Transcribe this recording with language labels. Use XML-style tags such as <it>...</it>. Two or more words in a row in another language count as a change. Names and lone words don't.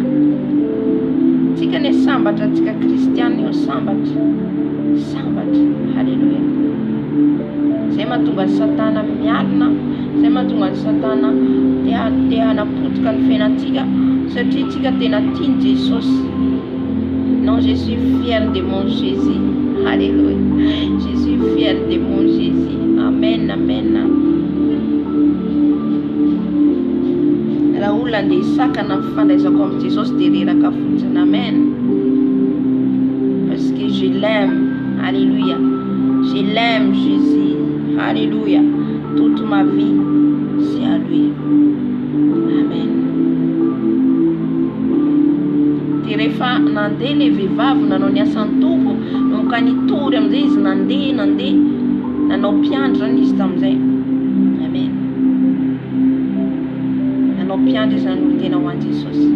<mg>Tsika ne sambatra tsika kristiana io, sambatra. Halleluja. Zay mahatonga ny Satana mialina, zay mahatonga ny Satana te hanapotika ny fiainantsika, satria tsika tena tiany Jesosy.</mg> <fr>Non, je suis fier de mon Jésus. Alléluia. Je suis fier de mon Jésus. Amen, amen.</fr> <mg>Raha olona andeha hisakana amin'ny fandraisako amin'ny Jesosy dia reraka fotsiny.</mg> <fr>Amen. Parce que je l'aime. Alléluia. Je l'aime Jésus. Alléluia. Toute ma vie, c'est à lui. Amen.</fr> <mg>rehefa nandeha le vehivavy nanao ny asan'ny tompo no ka nitory amin'izay izy nandeha nanao mpiandry zany izy tamin'izay. Amen. Nanao mpiandry izy nanolo tena ho an'i Jesosy.</mg>